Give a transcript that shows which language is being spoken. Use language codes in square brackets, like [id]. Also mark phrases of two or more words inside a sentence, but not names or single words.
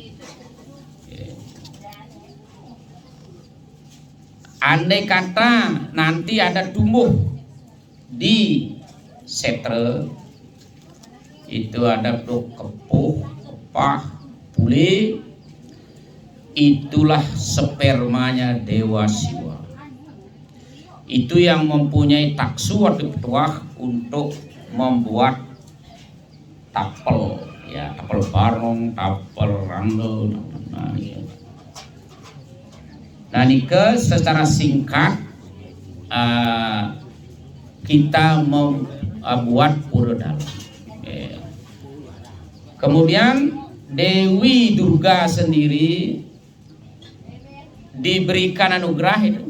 [id] Andai kata nanti ada tumbuh di setre itu ada kepuh, kepah, pule, itulah spermanya Dewa Siwa. Itu yang mempunyai taksu atau petuah untuk membuat tapel, ya, tapel barong, tapel randel. Nah, nike secara singkat kita membuat pura dalam. Kemudian Dewi Durga sendiri diberikan anugerah itu.